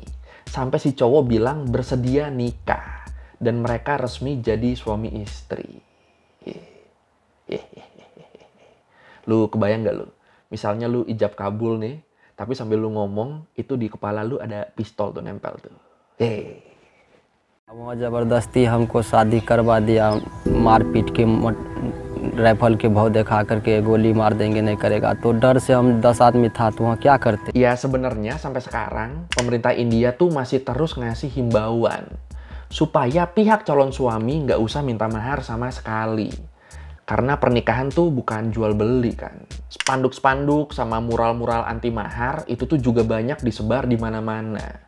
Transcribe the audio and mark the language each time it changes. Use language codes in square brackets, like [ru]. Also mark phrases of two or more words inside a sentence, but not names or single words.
[id] Sampai si cowok bilang bersedia nikah. Dan mereka resmi jadi suami istri. Lu kebayang gak lu? Misalnya lu ijab kabul nih, tapi sambil lu ngomong, itu di kepala lu ada pistol tuh nempel tuh. [hi] वो जबरदस्ती हमको शादी करवा दिया, मारपीट के राइफल के भाव दिखा करके गोली मार देंगे नहीं करेगा, तो डर से हम 10 आदमी था तो वहाँ क्या करते. [id] Ya sebenarnya sampai sekarang pemerintah India tuh masih terus ngasih himbauan supaya pihak calon suami nggak usah minta mahar sama sekali. Karena pernikahan tuh bukan jual beli kan. Spanduk-spanduk sama mural-mural anti mahar itu tuh juga banyak disebar di mana-mana.